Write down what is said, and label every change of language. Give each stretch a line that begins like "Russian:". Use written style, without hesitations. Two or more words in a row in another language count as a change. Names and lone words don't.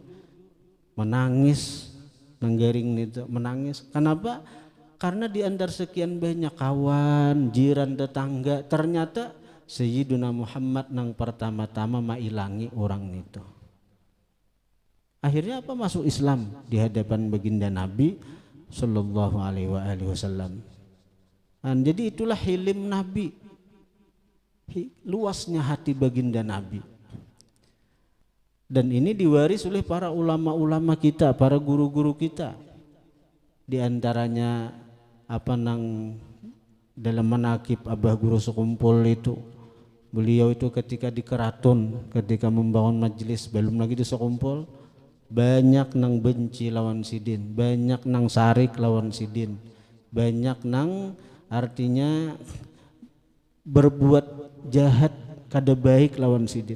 Banjar: Menangis nang garing itu, menangis. Kenapa? Karena di antara sekian banyak kawan, jiran, tetangga, ternyata Sayyiduna Muhammad nang pertama-tama mailangi orang itu. Akhirnya apa? Masuk Islam di hadapan baginda Nabi
Arabic: صلى الله عليه وسلم.
Banjar: Jadi itulah hilim Nabi, luasnya hati baginda Nabi. Dan ini diwaris oleh para ulama-ulama kita, para guru-guru kita. Di antaranya apa nang dalam manakib Abah Guru Sekumpul itu, beliau itu ketika di Keraton, ketika membangun majelis, belum lagi di Sekumpul, banyak nang benci lawan sidin, banyak nang sarik lawan sidin, banyak nang artinya berbuat jahat kada baik lawan sidin.